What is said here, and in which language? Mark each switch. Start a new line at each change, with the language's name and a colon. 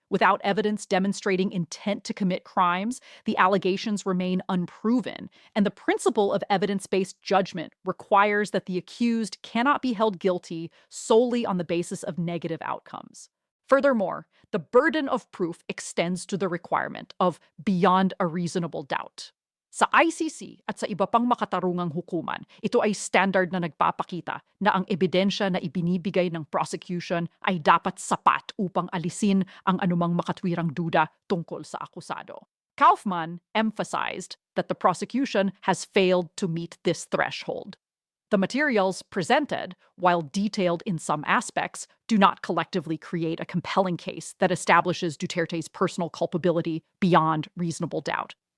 English: Without evidence demonstrating intent to commit crimes, the allegations remain unproven, and the principle of evidence-based judgment requires that the accused cannot be held guilty solely on the basis of negative outcomes. Furthermore, the burden of proof extends to the requirement of beyond a reasonable doubt.
Filipino: Sa ICC at sa iba pang makatarungang hukuman, ito ay standard na nagpapakita na ang ebidensya na ibinibigay ng prosecution ay dapat sapat upang alisin ang anumang makatwirang duda tungkol sa akusado.
English: Kaufman emphasized that the prosecution has failed to meet this threshold. The materials presented, while detailed in some aspects, do not collectively create a compelling case that establishes Duterte's personal culpability beyond reasonable doubt.